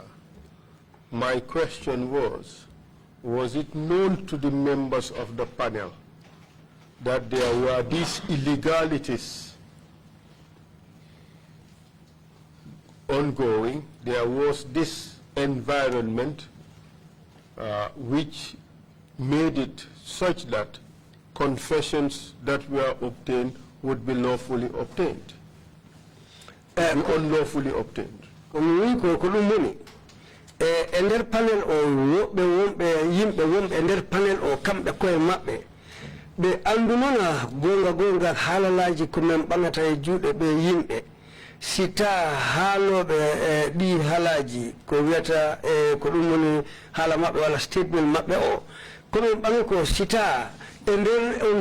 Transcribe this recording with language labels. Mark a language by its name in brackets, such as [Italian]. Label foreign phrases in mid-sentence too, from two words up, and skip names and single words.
[English] My question was it known to the members of the panel that there were these illegalities ongoing, there was this environment which made it such that confessions that were obtained would be lawfully obtained and unlawfully obtained? [Fula] Ender panel o woɓɓe wonɓe yimɓe wonɓe nder panel o kamɓe koye maɓɓe ɓe andunona gonga haalalaji ko men ɓamata e juuɗe ɓe yimɓe sita haaloɓe ɗi haalaji ko wiyata ko ɗum woni haala maɓɓe walla statement maɓɓe o komin ɓami ko sita e nder on